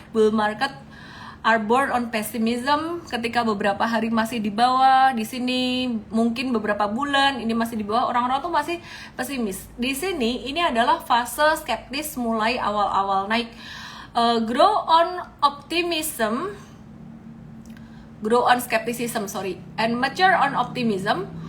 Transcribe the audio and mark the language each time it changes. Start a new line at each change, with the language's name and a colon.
English: Bull market are born on pessimism.
Indonesian: Ketika beberapa hari masih di bawah, di sini mungkin beberapa bulan ini masih di bawah, orang-orang tuh masih pesimis. Di sini ini adalah fase skeptis mulai awal-awal naik.
English: Grow on optimism, grow on skepticism, and mature on optimism.